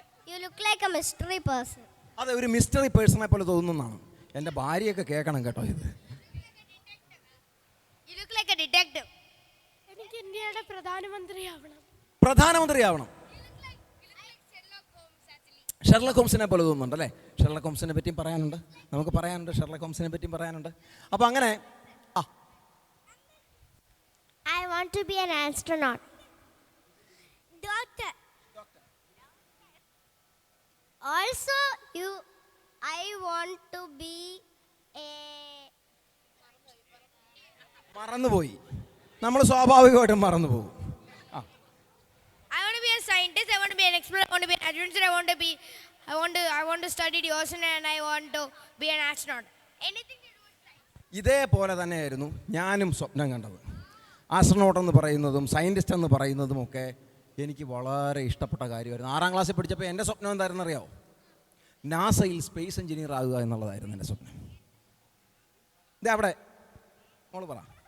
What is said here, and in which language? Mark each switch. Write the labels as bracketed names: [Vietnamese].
[English] You look like a mystery person. [Malayalam] അതെ, ഒരു mystery പേഴ്സണെ പോലെ തോന്നുന്നതാണ്. എൻ്റെ ഭാര്യയൊക്കെ കേൾക്കണം കേട്ടോ ഇത്. [English] You look like a detective. [Malayalam] എനിക്ക് ഇന്ത്യയുടെ പ്രധാനമന്ത്രിയാവണം. പ്രധാനമന്ത്രിയാവണം. ഷെർലക് ഹോംസിനെ പോലെ തോന്നുന്നുണ്ട് അല്ലേ? ഷെർലക് ഹോംസിനെ പറ്റിയും പറയാനുണ്ട്, നമുക്ക് പറയാനുണ്ട്. ഷെർലക് ഹോംസിനെ പറ്റിയും പറയാനുണ്ട്. അപ്പം അങ്ങനെ [English] I want to be an astronaut. Doctor. Also, I want to be a. [Malayalam] മറന്നുപോയി. നമ്മൾ സ്വാഭാവികമായിട്ടും മറന്നു പോകും. [English] I want to be a scientist. I want to be an explorer. I want to be an adventurer. I want to study the ocean, and I want to be an astronaut. Anything to do with science. [Malayalam] ഇതേപോലെ തന്നെയായിരുന്നു ഞാനും സ്വപ്നം കണ്ടത്. Astronaut എന്ന് പറയുന്നതും scientist എന്ന് പറയുന്നതും ഒക്കെ എനിക്ക് വളരെ ഇഷ്ടപ്പെട്ട കാര്യമായിരുന്നു. 6ാം ക്ലാസ്സിൽ പഠിച്ചപ്പോൾ എൻ്റെ സ്വപ്നം എന്തായിരുന്നു അറിയാമോ? നാസയിൽ സ്പേസ് എഞ്ചിനീയർ ആകുക എന്നുള്ളതായിരുന്നു എൻ്റെ സ്വപ്നം. ഇതേ അവിടെ മോള് പറ.